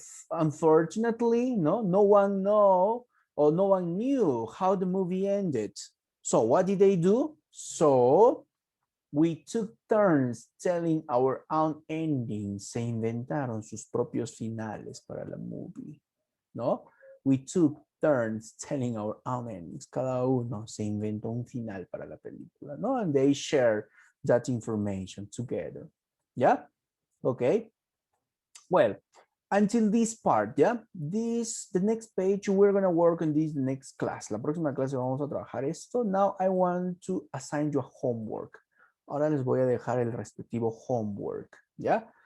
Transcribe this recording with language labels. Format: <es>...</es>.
<en>Unfortunately, no one know or no one knew how the movie ended. So what did they do? So we took turns telling our own endings.</en> <es>Se inventaron sus propios finales para la movie, ¿no?</es> <en>We took turns telling our own endings.</en> <es>Cada uno se inventó un final para la película, ¿no?</es> <en>And they share that information together. Yeah? Okay. Well, until this part, yeah? The next page, we're going to work on this next class.</en> <es>La próxima clase vamos a trabajar esto.</es> <en>Now I want to assign you a homework.</en> <es>Ahora les voy a dejar el respectivo homework, ¿ya?</es>